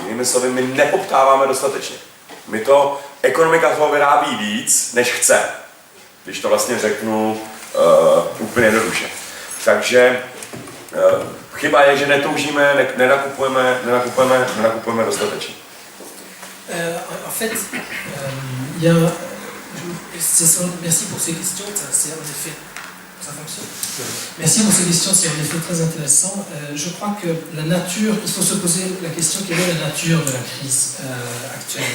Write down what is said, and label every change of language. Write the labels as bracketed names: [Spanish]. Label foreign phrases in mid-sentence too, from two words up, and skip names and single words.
[Czech] Jinými slovy, my nepoptáváme dostatečně. Ekonomika toho vyrábí víc, než chce, když to vlastně řeknu úplně jednoduše. Takže chyba je, že netoužíme, nenakupujeme dostatečně. [French] En fait, merci pour ces questions, c'est en effet, ça fonctionne. Merci pour ces questions, c'est en effet très intéressant. Je crois que la nature, il faut se poser la question quelle est la nature de la crise actuelle.